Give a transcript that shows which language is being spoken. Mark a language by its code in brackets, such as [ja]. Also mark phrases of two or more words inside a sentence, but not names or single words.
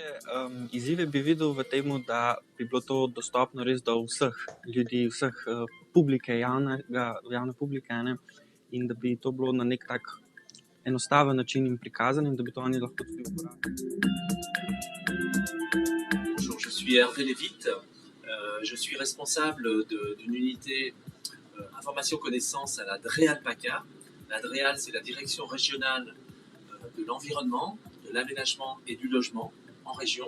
[sl] izzive bi videl v tem, da bi bilo to dostopno res do vseh ljudi, vseh publike, javne publike, ne? In da bi to bilo na nek tak enostaven način jim prikazano in da bi to oni lahko tudi uporabljali. [fr] Bonjour, je suis Hervé Lévite. Je suis responsable d'une unité information-connaissance à la DREAL-PACA. La DREAL, c'est la direction régionale de l'environnement, de l'aménagement et du logement en région.